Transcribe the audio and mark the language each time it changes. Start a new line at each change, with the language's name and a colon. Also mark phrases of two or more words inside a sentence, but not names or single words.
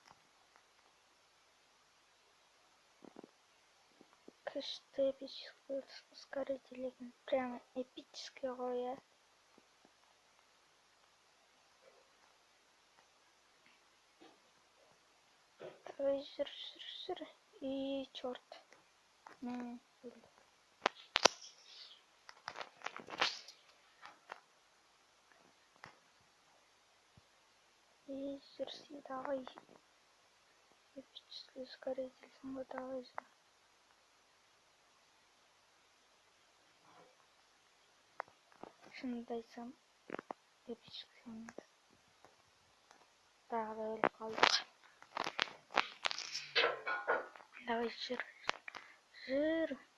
Kazakh: Күшті
Russian: эпическое ускоритель
Kazakh: екен.
Russian: Прямо эпическое
Kazakh: ғой, я. Давай, жыр.
Russian: И черт. Не, и жырси, давай. Эпический ускоритель, снова давай.
Kazakh: Шынымды айтсам, эпический емес. Тағы да өліп қалдық. Давай, жыр.